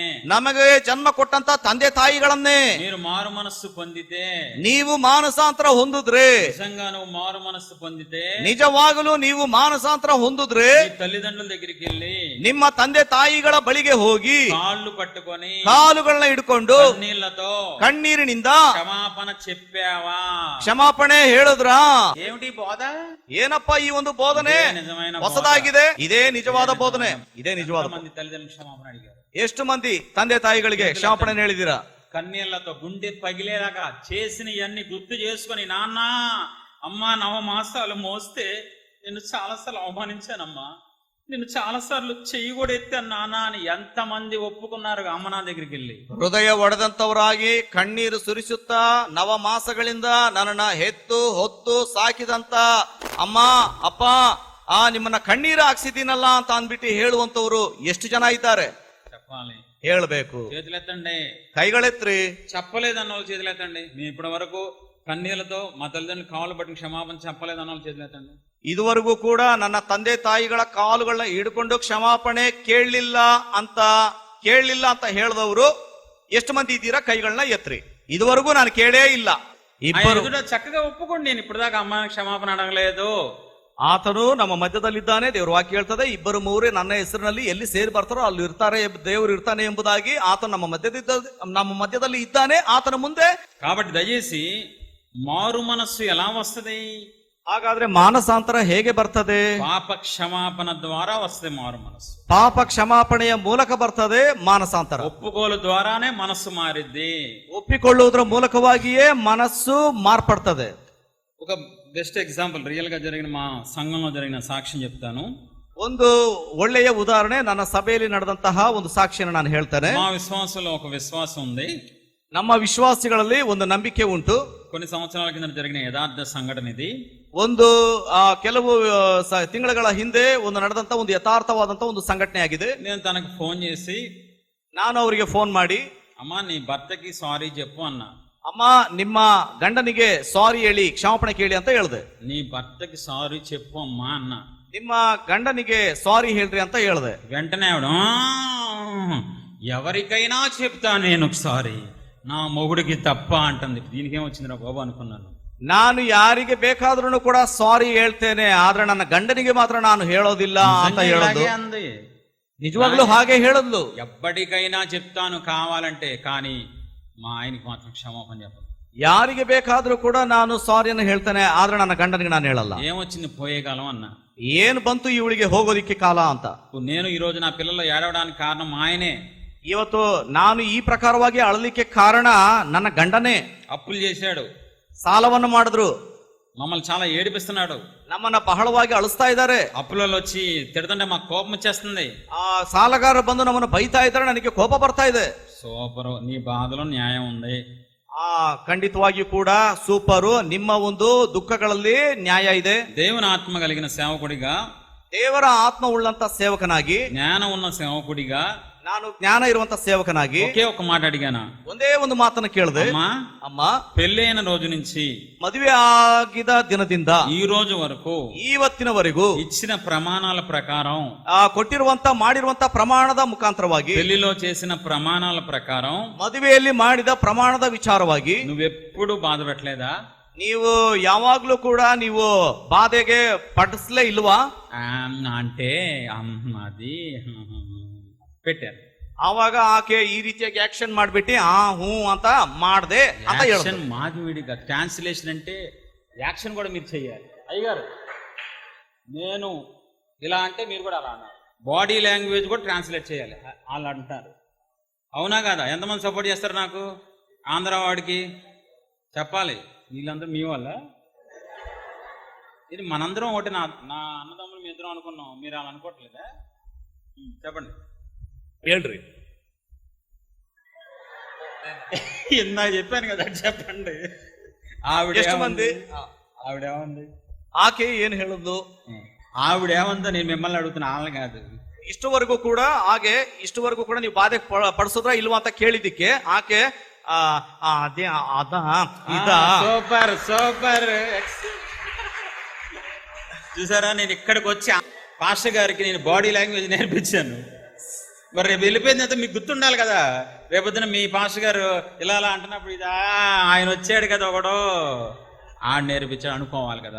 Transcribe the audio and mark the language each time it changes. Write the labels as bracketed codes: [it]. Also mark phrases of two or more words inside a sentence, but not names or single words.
[kn] ನಮಗೆ ಜನ್ಮ ಕೊಟ್ಟಂತ ತಂದೆ ತಾಯಿಗಳನ್ನೇ. [te] మీరు మారు మనస్సు పొందితే, [kn] ನೀವು ಮಾನಸಾಂತರ ಹೊಂದಿದ್ರೆ, [te] నిజంగా నువ్వు మారు మనస్సు పొందితే, [kn] ನಿಜವಾಗಲೂ ನೀವು ಮಾನಸಾಂತರ ಹೊಂದಿದ್ರೆ [te] నీ తల్లిదండ్రుల దగ్గరికి వెళ్ళి [kn] ನಿಮ್ಮ ತಂದೆ ತಾಯಿಗಳ ಬಳಿಗೆ ಹೋಗಿ [te] కాళ్ళు పట్టుకొని [kn] ಕಾಲುಗಳನ್ನ ಹಿಡ್ಕೊಂಡು [te] నీళ్లతో [kn] ಕಣ್ಣೀರಿನಿಂದ [te] క్షమాపణ చెప్పావా? [kn] ಕ್ಷಮಾಪಣೆ ಹೇಳಿದ್ರಾ? [te] ఏమిటి బోధ? [kn] ಏನಪ್ಪ ಈ ಒಂದು ಬೋಧನೆ [te] నిజమైన [kn] ಹೊಸದಾಗಿದೆ. ಇದೇ ನಿಜವಾದ ಬೋಧನೆ, ಇದೇ ನಿಜವಾದ. [te] మంది తల్లిదండ్రులు క్షమాపణ అడిగారు. [kn] ಎಷ್ಟು ಮಂದಿ ತಂದೆ ತಾಯಿಗಳಿಗೆ ಕ್ಷಮಾಪಣೆ ಹೇಳಿದಿರಾ? [te] కన్నీళ్లతో గుండె పగిలేలాగా చేసిన ఇవన్నీ గుర్తు చేసుకొని, నాన్న అమ్మ 9 మాసాలు మోస్తే నిన్ను చాలాసార్లు అవమానించానమ్మా, నిన్ను చాలాసార్లు చెయ్యి కూడా ఎత్తాను నాన్న అని ఎంతమంది ఒప్పుకున్నారు అమ్మ నా దగ్గరికి వెళ్ళి? [kn] ಹೃದಯ ಒಡೆದಂತವರಾಗಿ ಕಣ್ಣೀರು ಸುರಿಸುತ್ತಾ 9 ಮಾಸಗಳಿಂದ ನನ್ನನ್ನ ಹೆತ್ತು ಹೊತ್ತು ಸಾಕಿದಂತ ಅಮ್ಮ ಅಪ್ಪ ನಿಮ್ಮನ್ನ ಕಣ್ಣೀರು ಹಾಕ್ಸಿದ್ದೀನಲ್ಲ ಅಂತ ಅಂದ್ಬಿಟ್ಟು ಹೇಳುವಂತವ್ರು ಎಷ್ಟು ಜನ ಇದ್ದಾರೆ? [te] చెప్పాలి, [kn] ಹೇಳ್ಬೇಕು. [te] చేతులెత్తండి. [kn] ಕೈಗಳೆತ್ರಿ. [te] చెప్పలేదన్న వాళ్ళు చేతులెత్తండి. మేము ఇప్పటి వరకు కన్నీళ్లతో మా తల్లిదండ్రులు కాళ్ళు పట్టిన క్షమాపణ చెప్పలేదన్న వాళ్ళు చేతులెత్తండి. [kn] ಇದುವರೆಗೂ ಕೂಡ ನನ್ನ ತಂದೆ ತಾಯಿಗಳ ಕಾಲುಗಳನ್ನ ಹಿಡ್ಕೊಂಡು ಕ್ಷಮಾಪಣೆ ಕೇಳಲಿಲ್ಲ ಅಂತ ಹೇಳಿದವರು ಎಷ್ಟು ಮಂದಿ ಇದ್ದೀರಾ? ಕೈಗಳನ್ನ ಎತ್ರಿ. ಇದುವರೆಗೂ ನಾನು ಕೇಳೇ ಇಲ್ಲ. ಇಬ್ಬರು [te] చక్కగా ఒప్పుకోండి, నేను ఇప్పుడు దాకా అమ్మ క్షమాపణ అడగలేదు. [kn] ಆತನು ನಮ್ಮ ಮಧ್ಯದಲ್ಲಿದ್ದಾನೆ. ದೇವ್ರ ವಾಕ್ಯ ಹೇಳ್ತದೆ, 2-3 ನನ್ನ ಹೆಸರಿನಲ್ಲಿ ಎಲ್ಲಿ ಸೇರಿ ಬರ್ತಾರೋ ಅಲ್ಲಿ ಇರ್ತಾರೆ, ದೇವರು ಇರ್ತಾನೆ ಎಂಬುದಾಗಿ. ಆತನು ನಮ್ಮ ಮಧ್ಯದಲ್ಲಿ ಇದ್ದಾನೆ. ಆತನ ಮುಂದೆ [te] కాబట్టి దయచేసి మారు మనస్సు ఎలా వస్తది? [kn] ಹಾಗಾದ್ರೆ ಮಾನಸಾಂತರ ಹೇಗೆ ಬರ್ತದೆ? [te] పాప క్షమాపణ ద్వారా వస్తుంది మారు మనస్సు. [kn] ಪಾಪ ಕ್ಷಮಾಪಣೆಯ ಮೂಲಕ ಬರ್ತದೆ ಮಾನಸಾಂತರ. [te] ఒప్పుకోలు ద్వారానే మనస్సు మారిద్ది. [kn] ಒಪ್ಪಿಕೊಳ್ಳುವುದರ ಮೂಲಕವಾಗಿಯೇ ಮನಸ್ಸು ಮಾರ್ಪಡ್ತದೆ. [te] ఒక [en] best example, [te] రియల్ గా జరిగిన మా సంఘంలో జరిగిన సాక్ష్యం చెప్తాను. [kn] ಒಂದು ಒಳ್ಳೆಯ ಉದಾಹರಣೆ, ನನ್ನ ಸಭೆಯಲ್ಲಿ ನಡೆದಂತಹ ಒಂದು ಸಾಕ್ಷಿಯನ್ನು ನಾನು ಹೇಳ್ತೇನೆ. [te] మా విశ్వాసంలో ఒక విశ్వాసం ఉంది. [kn] ನಮ್ಮ ವಿಶ್ವಾಸಿಗಳಲ್ಲಿ ಒಂದು ನಂಬಿಕೆ ಉಂಟು. [te] కొన్ని సంవత్సరాల కింద జరిగిన యథార్థ సంఘటన ఇది. [kn] ಒಂದು ಕೆಲವು ತಿಂಗಳ ಹಿಂದೆ ಒಂದು ನಡೆದಂತ ಒಂದು ಯಥಾರ್ಥವಾದಂತ ಒಂದು ಸಂಘಟನೆ ಆಗಿದೆ. [te] నేను తనకు ఫోన్ చేసి, [kn] ನಾನು ಅವರಿಗೆ ಫೋನ್ ಮಾಡಿ, [te] అమ్మా నీ భర్తకి సారీ చెప్పు అన్నా. [kn] ಅಮ್ಮ ನಿಮ್ಮ ಗಂಡನಿಗೆ ಸಾರಿ ಹೇಳಿ, ಕ್ಷಮಾಪಣೆ ಕೇಳಿ ಅಂತ ಹೇಳಿದೆ. [te] నీ భర్తకి సారీ చెప్పు అమ్మా అన్న. [kn] ನಿಮ್ಮ గంಡನಿಗೆ ಸಾರಿ ಹೇಳ್ರಿ ಅಂತ ಹೇಳಿದೆ. [te] వెంటనే ఆవిడ ఎవరికైనా చెప్తా నేను సారీ, నా మొగుడికి తప్ప అంటుంది. దీనికి ఏమొచ్చిందిరా బాబు అనుకున్నాను. [kn] ನಾನು ಯಾರಿಗೆ ಬೇಕಾದ್ರೂ ಕೂಡ ಸಾರಿ ಹೇಳ್ತೇನೆ, ಆದ್ರೆ ನನ್ನ ಗಂಡನಿಗೆ ಮಾತ್ರ ನಾನು ಹೇಳೋದಿಲ್ಲ ಅಂತ ಹೇಳೋದು. [te] అంది. [kn] ನಿಜವಾಗ್ಲೂ ಹಾಗೆ ಹೇಳದ್ಲು. [te] ఎప్పటికైనా చెప్తాను కావాలంటే, కానీ మా ఆయనకి మాత్రం క్షమాపణ చెప్పదు. [kn] ಯಾರಿಗೆ ಬೇಕಾದ್ರೂ ಕೂಡ ನಾನು ಸಾರಿಯನ್ನು ಹೇಳ್ತೇನೆ, ಆದ್ರೆ ನನ್ನ ಗಂಡನಿಗೆ ನಾನು ಹೇಳಲ್ಲ. [te] ఏమొచ్చింది పోయేకాలం అన్న. [kn] ಏನ್ ಬಂತು ಇವಳಿಗೆ ಹೋಗೋದಿಕ್ಕೆ ಕಾಲ ಅಂತ. [te] నేను ఈ రోజు నా పిల్లలు ఏడవడానికి కారణం మా ఆయనే. [kn] ಇವತ್ತು ನಾನು ಈ ಪ್ರಕಾರವಾಗಿ ಅಳಲಿಕ್ಕೆ ಕಾರಣ ನನ್ನ ಗಂಡನೇ. [te] అప్పులు చేశాడు, [kn] ಸಾಲವನ್ನು ಮಾಡಿದ್ರು, [te] మమ్మల్ని చాలా ఏడిపిస్తున్నాడు, [kn] ನಮ್ಮನ್ನ ಬಹಳವಾಗಿ ಅಳಿಸ್ತಾ ಇದ್ದಾರೆ. [te] అప్పులలో వచ్చి తిడుతుంటే మాకు కోపం వచ్చేస్తుంది. [kn] ಆ ಸಾಲಗಾರರು ಬಂದು ನಮ್ಮನ್ನು ಬೈತಾ ಇದ್ದಾರೆ, ನನಗೆ ಕೋಪ ಬರ್ತಾ ಇದೆ. [te] సూపర్, నీ బాధలో న్యాయం ఉంది. [kn] ಖಂಡಿತವಾಗಿಯೂ ಕೂಡ ಸೂಪರು. ನಿಮ್ಮ ಒಂದು ದುಃಖಗಳಲ್ಲಿ ನ್ಯಾಯ ಇದೆ. [te] దేవుని ఆత్మ కలిగిన సేవకుడిగా, [kn] ದೇವರ ಆತ್ಮ ಉಳ್ಳಂತ ಸೇವಕನಾಗಿ, [te] జ్ఞానం ఉన్న సేవకుడిగా, [kn] ನಾನು ಜ್ಞಾನ ಇರುವಂತ ಸೇವಕನಾಗಿ [te] ఒకే ఒక మాట అడిగాను. [kn] ಒಂದೇ ಒಂದು ಮಾತನ್ನು ಕೇಳಿದೆ. ಅಮ್ಮ, [te] పెళ్ళైన రోజు నుంచి [kn] ಮದುವೆ ಆಗಿದ ದಿನದಿಂದ [te] ఈ రోజు వరకు [kn] ಇವತ್ತಿನವರೆಗೂ [te] ఇచ్చిన ప్రమాణాల ప్రకారం, [kn] ಮಾಡಿರುವಂತ ಪ್ರಮಾಣದ ಮುಖಾಂತರವಾಗಿ, [te] పెళ్లిలో చేసిన ప్రమాణాల ప్రకారం [kn] ಮದುವೆಯಲ್ಲಿ ಮಾಡಿದ ಪ್ರಮಾಣದ ವಿಚಾರವಾಗಿ [te] నువ్వెప్పుడు బాధ పెట్టలేదా? [kn] ನೀವು ಯಾವಾಗ್ಲೂ ಕೂಡ ನೀವು ಬಾಧೆಗೆ ಪಡಿಸ್ಲೇ ಇಲ್ವಾ? [te] అంటే అది పెట్టారు. [kn] ಆವಾಗ ಆಕೆ ಈ ರೀತಿಯಾಗಿ ಆಕ್ಷನ್ ಮಾಡ್ಬಿಟ್ಟು ಹೂ ಅಂತ ಮಾಡ್ದೆ ಅಂತ [te] యాక్షన్ మాది విడిగా. ట్రాన్స్లేషన్ అంటే యాక్షన్ కూడా మీరు చెయ్యాలి. అయ్యగారు, నేను ఇలా అంటే మీరు కూడా అలా అన్నారు. [en] body language [te] కూడా ట్రాన్స్లేట్ చేయాలి. వాళ్ళు అంటారు, అవునా కదా? ఎంతమంది సపోర్ట్ చేస్తారు నాకు? ఆంధ్ర వాడికి చెప్పాలి, వీళ్ళందరూ మీ వల్ల. ఇది మనందరం ఒకటి. నా అన్నదమ్ములు మీ ఇద్దరం అనుకున్నాం, మీరు అలా అనుకోవట్లేదా? చెప్పండి, [kn] ಹೇಳ್ರಿ. [te] ఇందాక చెప్పాను కదా, చెప్పండి. ఆవిడేమంది? [kn] ಆಕೆ ಏನ್ ಹೇಳುದು? [te] ఆవిడేమందో నేను మిమ్మల్ని అడుగుతున్నా, వాళ్ళని కాదు. [kn] ಇಷ್ಟವರೆಗೂ ಕೂಡ ನೀವು ಬಾಧೆ ಪಡಿಸಿದ್ರ ಇಲ್ವಾ ಅಂತ ಕೇಳಿದಿಕ್ಕೆ ಆಕೆ ಅದೇ [en] super super. [te] చూసారా, నేను ఇక్కడికి వచ్చి పాస్టర్ గారికి నేను [en] body language [te] నేర్పించాను. మరి రేపు వెళ్ళిపోయిందంటే మీకు గుర్తుండాలి కదా. రేపొద్దున మీ పాస్టర్ గారు ఇలా అలా అంటున్నప్పుడు ఇది ఆయన వచ్చాడు కదా ఒకడు, ఆడ నేర్పించాడు అనుకోవాలి కదా.